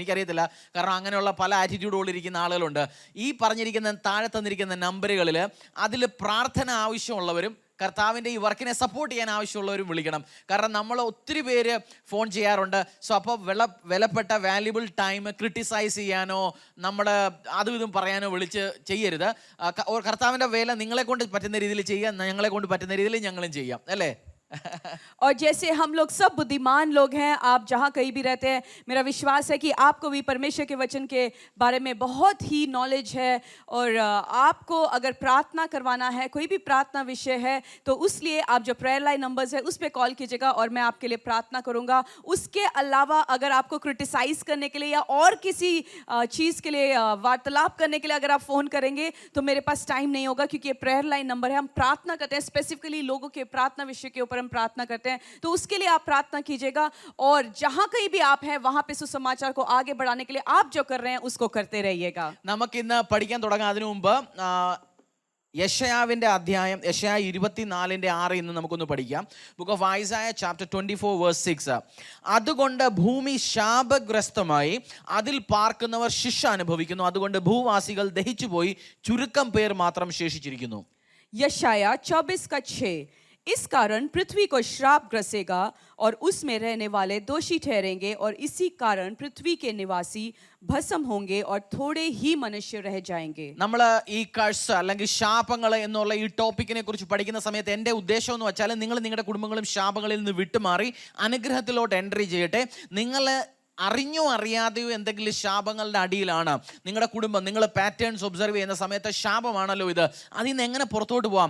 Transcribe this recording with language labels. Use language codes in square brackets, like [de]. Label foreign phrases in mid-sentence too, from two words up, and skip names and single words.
[ml] എനിക്കറിയത്തില്ല, കാരണം അങ്ങനെയുള്ള പല ആറ്റിറ്റ്യൂഡുകളിരിക്കുന്ന ആളുകളുണ്ട്. ഈ പറഞ്ഞിരിക്കുന്ന താഴെ തന്നിരിക്കുന്ന നമ്പറുകളിൽ അതിൽ പ്രാർത്ഥന ആവശ്യമുള്ളവരും കർത്താവിൻ്റെ ഈ വർക്കിനെ സപ്പോർട്ട് ചെയ്യാൻ ആവശ്യമുള്ളവരും വിളിക്കണം. കാരണം നമ്മൾ ഒത്തിരി പേര് ഫോൺ ചെയ്യാറുണ്ട്. സോ അപ്പോൾ വിലപ്പെട്ട [en] valuable time criticize [ml] ചെയ്യാനോ നമ്മുടെ അതും ഇതും പറയാനോ വിളിച്ച് ചെയ്യരുത്. കർത്താവിൻ്റെ വേല നിങ്ങളെ കൊണ്ട് പറ്റുന്ന രീതിയിൽ ചെയ്യാൻ, ഞങ്ങളെ കൊണ്ട് പറ്റുന്ന രീതിയിൽ ഞങ്ങളും ചെയ്യാം, അല്ലേ? [hi] और जैसे हम लोग सब बुद्धिमान लोग हैं, आप जहाँ कहीं भी रहते हैं, मेरा विश्वास है कि आपको भी परमेश्वर के वचन के बारे में बहुत ही नॉलेज है. और आपको अगर प्रार्थना करवाना है, कोई भी प्रार्थना विषय है, तो उसलिए आप जो [en] prayer line numbers [hi] है उस पर कॉल कीजिएगा और मैं आपके लिए प्रार्थना करूँगा. उसके अलावा अगर आपको क्रिटिसाइज़ करने के लिए या और किसी चीज़ के लिए वार्तालाप करने के लिए अगर आप फ़ोन करेंगे तो मेरे पास टाइम नहीं होगा, क्योंकि ये [en] prayer line number [hi] है. हम प्रार्थना करते हैं, स्पेसिफिकली लोगों के प्रार्थना विषय के ऊपर हम प्रार्थना करते हैं. तो उसके लिए आप प्रार्थना कीजिएगा. और जहां कहीं भी आप हैं वहां पे सुसमाचार को आगे बढ़ाने के लिए आप जो कर रहे हैं उसको करते रहिएगा. [ml] നമുക്ക് ഇന്ന് പഠിക്കാൻ തുടങ്ങാം. അതിനു മുമ്പ് യെശയ്യാവിൻ്റെ അധ്യായം, യെശയ്യാ 24:6 ഇന്ന് നമുക്കൊന്ന് പഠിക്കാം. [en] Book of Isaiah chapter 24:6. [ml] അതുകൊണ്ട് ഭൂമി ശാപഗ്രസ്തമായി, അതിൽ പാർക്കുന്നവർ ശിക്ഷ അനുഭവിക്കുന്നു. അതുകൊണ്ട് ഭൂവാസികൾ ദഹിച്ചുപോയി, ചുരുക്കം പേർ മാത്രം ശേഷിച്ചിരിക്കുന്നു. [hi] यशाया 24:6. इस कारण पृथ्वी को श्राप ग्रसेगा और उसमें रहने वाले दोषी ठहरेंगे और इसी कारण पृथ्वी के निवासी भस्म होंगे और थोड़े ही मनुष्य रह जाएंगे. [ml] നമ്മൾ ഈ കഴ്സ് അല്ലെങ്കിൽ ശാപങ്ങൾ എന്നുള്ള ഈ ടോപ്പിക്കിനെ കുറിച്ച് പഠിക്കുന്ന സമയത്ത് എൻ്റെ ഉദ്ദേശം എന്ന് വെച്ചാൽ നിങ്ങൾ നിങ്ങളുടെ കുടുംബങ്ങളും ശാപങ്ങളിൽ നിന്ന് വിട്ടുമാറി അനുഗ്രഹത്തിലോട്ട് എൻട്രി ചെയ്യട്ടെ. നിങ്ങൾ അറിഞ്ഞോ അറിയാതെയോ എന്തെങ്കിലും ശാപങ്ങളുടെ അടിയിലാണ് നിങ്ങളുടെ കുടുംബം, നിങ്ങൾ [en] patterns observe [ml] ചെയ്യുന്ന സമയത്ത് ശാപമാണല്ലോ ഇത്, അതിൽ നിന്ന് എങ്ങനെ പുറത്തോട്ട് പോകാം?